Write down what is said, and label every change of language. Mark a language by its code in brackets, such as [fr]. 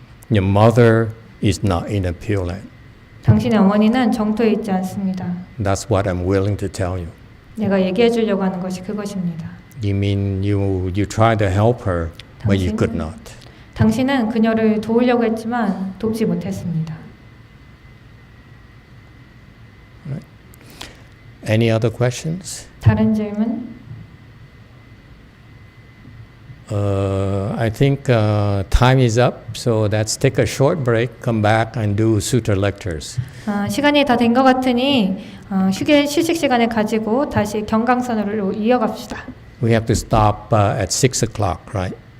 [en] Your mother is not in a Pure Land. [ko] 당신의 어머니는 정토에 있지 않습니다. [en] That's what I'm willing to tell you. [ko] 내가 얘기해 주려고 하는 것이 그것입니다. [en] You mean you tried to help her, but you could not. [ko] 당신은 그녀를 도우려고 했지만 돕지 못했습니다. [en] Any other questions? [ko] 다른 질문? [en] I think time is up, so let's take a short break, come back and do sutra lectures. [ko] 시간이 다 된 것 같으니 휴식 시간을 가지고 다시 경강선으로 이어갑시다. [en] We have to stop at 6 o'clock, right?